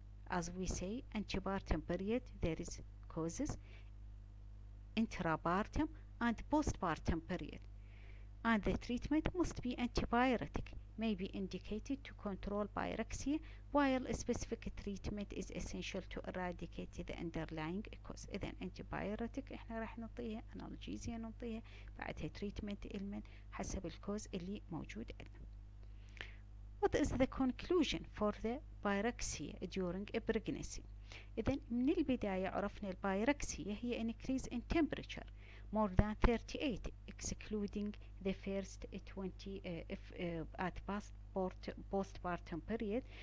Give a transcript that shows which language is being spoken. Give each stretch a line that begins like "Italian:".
English: as we say, antepartum period there is causes, intrapartum and postpartum period, and the treatment must be antibiotic, may be indicated to control pyrexia, while a specific treatment is essential to eradicate the underlying cause.
Arabic: إذا antibiotic احنا راح نعطيها، analgesia نعطيها، بعدها treatment المن حسب الكوز اللي موجود عندنا.
English: What is the conclusion for the pyrexia during a pregnancy؟
Arabic: إذا من البداية عرفنا البايركسيا هي
English: increase in temperature more than 38 excluding the first 20 at postpartum period.